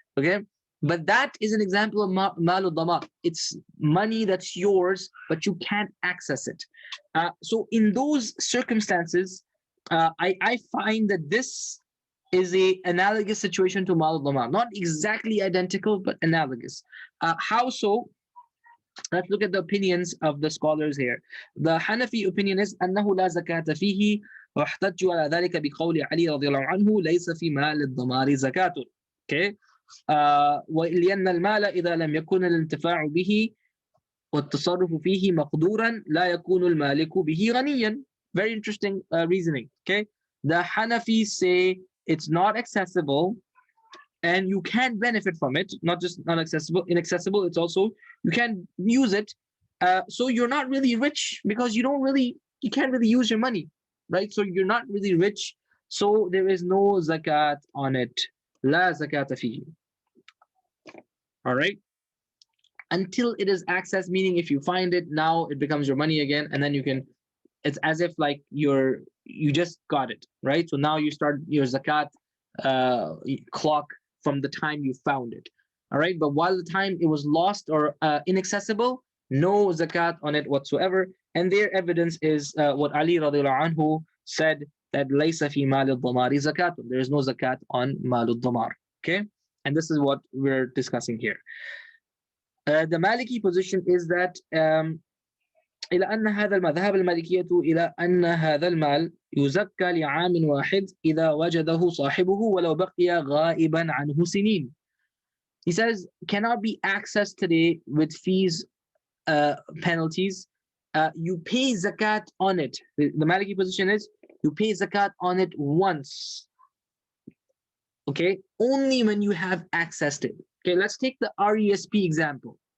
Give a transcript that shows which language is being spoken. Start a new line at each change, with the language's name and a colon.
English: Okay, but that is an example of mal ad-damar. It's money that's yours, but you can't access it. So in those circumstances, I find that this is a analogous situation to mal ad-damar. Not exactly identical, but analogous. How so? Let's look at the opinions of the scholars here. The Hanafi opinion is
Arabic: أنه لا زكاة فيه واحتجوا على ذلك بقول علي رضي الله عنه ليس في مال الضمار زكاة.
English: Okay.
Arabic: ولأن المال إذا لم يكن الانتفاع به والتصرف فيه مقدورا لا يكون المالك به غنيا.
English: Very interesting reasoning. Okay. The Hanafis say it's not accessible and you can't benefit from it. Not just not accessible, inaccessible. It's also you can't use it. So you're not really rich because you can't really use your money, right? So you're not really rich. So there is no zakat on it.
Arabic: La zakata fihi.
English: All right. Until it is accessed, meaning if you find it now, it becomes your money again, and then you can. It's as if like you just got it, right? So now you start your zakat clock from the time you found it. All right. But while the time it was lost or inaccessible, no zakat on it whatsoever. And their evidence is what Ali radiallahu anhu said, that
Arabic: laysa fi mal al-damari zakat.
English: There is no zakat on mal al-damar. Okay. And this is what we're discussing here. The Maliki position is that
Arabic: إلى أن هذا المذهب المالكية إلى أن هذا المال يزكى لعام واحد إذا وجده صاحبه ولو بقي غائبا عنه سنين.
English: He says cannot be accessed today with fees, penalties. You pay zakat on it. The Maliki position is you pay zakat on it once. Okay, only when you have accessed it. Okay, let's take the RESP example.